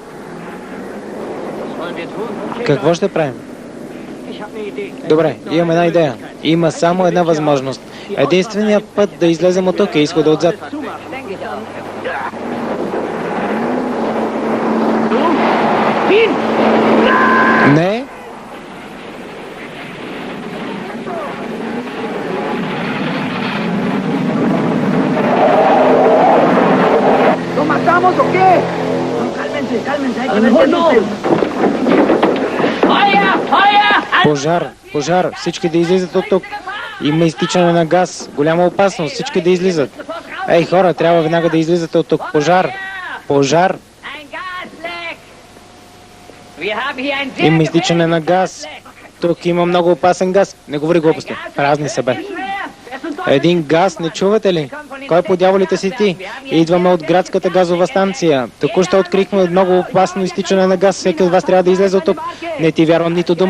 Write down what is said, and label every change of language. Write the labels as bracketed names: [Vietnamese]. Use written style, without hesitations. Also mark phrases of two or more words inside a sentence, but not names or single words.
[Bulgarian] Какво ще правим? Добре, имам една идея. Има само една възможност. Единственият път да излезем от тук е изхода отзад. Не. [Spanish] ¿Lo matamos o qué? Cálmense, cálmense, hay que meterse. [German] ¡Feuer! ¡Feuer! [Bulgarian] Пожар, пожар. Всички да излизат от тук. Има изтичане на газ. Голяма опасност. Всички да излизат. Ей, хора, трябва веднага да излизате от тук. Пожар. Пожар. [German] Ein Gasleck! Wir haben hier ein sehr [Bulgarian] Има изтичане на газ. [German] gefährliches [Bulgarian] Тук има много опасен газ. Не говори глупости. Празни се, бе. Един газ, не чувате ли? Кой по дяволите си ти? Идваме от градската газова станция. Току-що открихме много опасно изтичане на газ. Всеки от вас трябва да излезе от тук. Не ти вярвам нито дума.